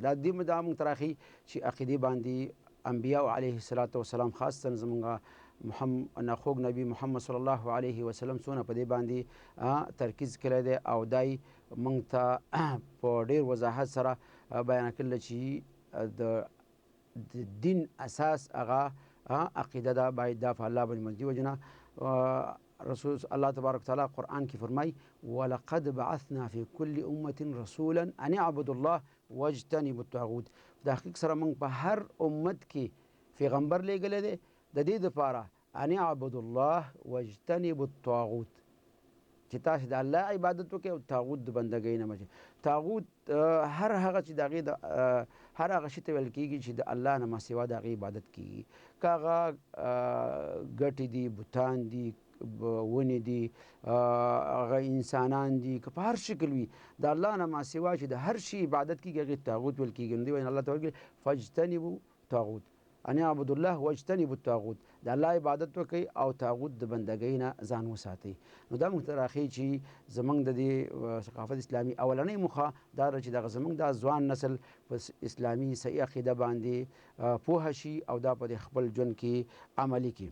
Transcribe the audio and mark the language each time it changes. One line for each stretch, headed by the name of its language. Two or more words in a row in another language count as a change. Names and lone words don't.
Pashto: دا دې دا موږ ته راښيي چې عقیدې باندې انبیاء
Arabic: علیه السلام
Pashto: خاصتا زموږ خوږ نبی محمد
Arabic: صلی الله علیه وسلم
Pashto: څونه په دې باندې ترکیز کړی دی او دای موږ ته په ډېر وضاحت سره بیان کړل چې د دین اساس هغه عقیده ده، باید دا په الله باندې منځي وجنه رسول الله
Arabic: تبارک تعالی
Pashto: قرآن کې فرمای
Arabic: ولقد بعثنا فی کل امة رسولا ان اعبدوا الله واجتنبوا الطاغوت.
Pashto: د حقیقت سره موږ په هر امت کې پیغمبر لیږلی دی د دې دپاره
Arabic: ان اعبدوا الله واجتنبوا الطاغوت،
Pashto: چې تاسې د الله عبادت وکړئ او طاغوت د بندګۍ نه مچ. طاغوت هر هغه چې د هغې هر هغه شي ته ویل کېږي چې د الله نه ما سوا د هغې عبادت کېږي، که هغه ګټې دي، بوتان دي، ونې دي، هغه انسانان دي، که په هر شکل وي د الله نه ما سوا چې د هر شي عبادت کېږي هغې طاغوت ویل کېږي. نو دې وجې الله ته ویل
Arabic: فاجتنبوا طاغوت ان اعبدوا الله واجتنبوا الطاغوت،
Pashto: د الله عبادت وکړئ او طاغوت د بندګۍ نه ځان وساتئ. نو دا موږ ته راښيي چې زموږ د دې ثقافت اسلامي اولنۍ موخه دا ده چې دغه زموږ دا ځوان نسل په اسلامي صحیح عقیده باندې پوهه شي او دا په خپل ژوند کې عملي کړي.